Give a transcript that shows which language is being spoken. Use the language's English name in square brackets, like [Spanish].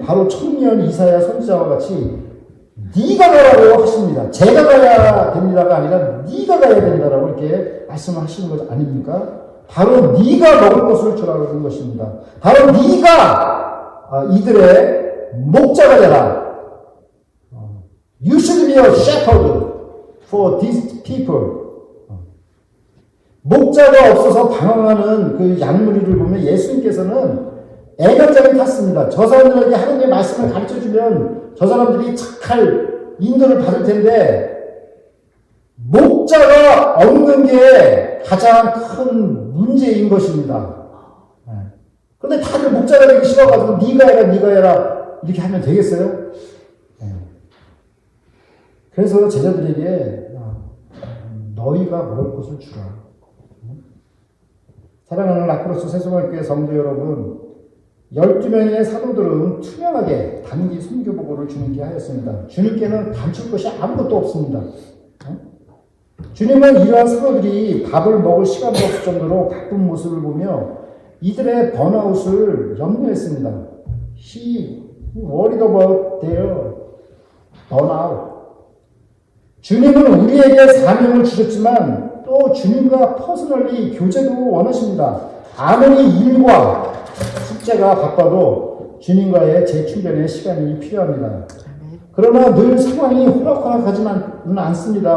[Korean] 바로 청년 이사야 선지자와 같이 네가 가라고 하십니다. 제가 가야 됩니다가 아니라 네가 가야 된다라고 이렇게 말씀을 하시는 것 아닙니까? 바로 네가 먹을 것을 주라고 하는 것입니다. 바로 네가 이들의 목자가 되라. [English] You should be a shepherd for these people. [Korean] 목자가 없어서 방황하는 그 양무리를 보면 예수님께서는 애간장이 탔습니다. 저 사람들에게 하나님의 말씀을 가르쳐주면 저 사람들이 착할 인도를 받을 텐데 목자가 없는 게 가장 큰 문제인 것입니다. 그런데 다들 목자가 되기 싫어가지고 네가 해라 이렇게 하면 되겠어요? 그래서 제자들에게 너희가 먹을 것을 주라. 사랑하는 라크로스 세종학교의 성도 여러분, 12명의 사도들은 투명하게 단기 선교보고를 주님께 하였습니다. 주님께는 감출 것이 아무것도 없습니다. 주님은 이러한 사도들이 밥을 먹을 시간도 없을 정도로 바쁜 모습을 보며 이들의 번아웃을 염려했습니다. [English] He worried about their burnout. [Korean] 주님은 우리에게 사명을 주셨지만 또 주님과 퍼스널리 교제도 원하십니다. 아무리 일과 숙제가 바빠도 주님과의 재충전의 시간이 필요합니다. 그러나 늘 상황이 호락호락하지는 않습니다.